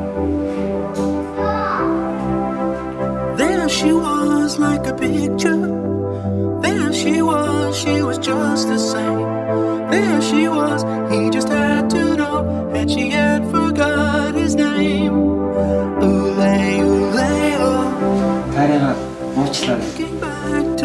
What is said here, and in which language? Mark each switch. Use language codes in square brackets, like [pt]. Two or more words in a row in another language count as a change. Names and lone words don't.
[en] There she was, like a picture. There she was just the same. There she was, he just had to know that she had forgot his name. Oolay, oolay, oh. [mn] Тарайгаа уучлаарай. [en] Looking back